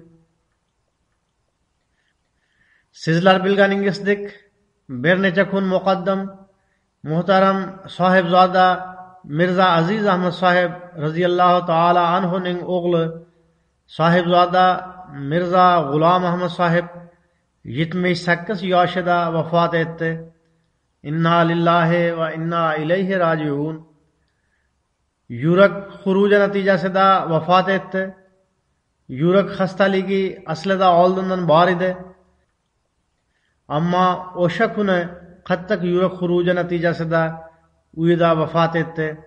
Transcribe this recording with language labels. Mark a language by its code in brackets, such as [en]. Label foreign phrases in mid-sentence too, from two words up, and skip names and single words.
[uz] Sizlar bilganingizdek, bir necha kun muqaddam muhtaram sohibzoda Mirza Aziz Ahmad sohib [ar] رضي الله تعالى [uz] anhuning o'g'li sohibzoda Mirza G'ulom Ahmad sohib 78 yoshida vafot etdi. [ar] إنا لله وإنا إليه راجعون. [uz] Yurak xuruji natijasida vafot etdi. Yurak xastaligi aslida oldindan bor edi. Ammo o'sha kuni qattiq yurak xuruji natijasida uyida vafot etdi.